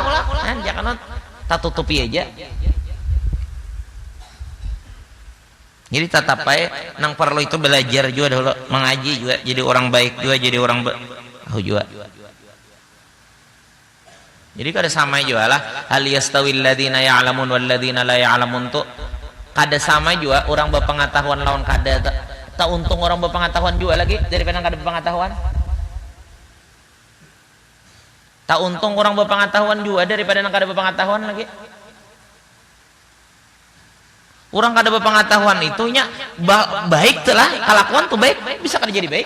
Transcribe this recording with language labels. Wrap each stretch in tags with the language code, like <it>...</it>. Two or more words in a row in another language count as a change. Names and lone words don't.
<bjn>Nah, jangan tak tutupi aja. Jadi tetap aja nang perlu itu belajar juga dulu, mengaji juga jadi orang baik juga, jadi orang juga. Jadi kada sama juga lah,</bjn> <ar>هل يستوي الذين يعلمون والذين لا يعلمون</ar> <bjn>tuh kada sama juga orang berpengetahuan lawan kada. Tak untung orang berpengetahuan juga lagi daripada kada berpengetahuan. Tak untung orang berpengetahuan juga daripada yang kada berpengetahuan lagi. Orang kada berpengetahuan itunya baik telah kelakuan tuh baik bisa kada jadi baik.</bjn>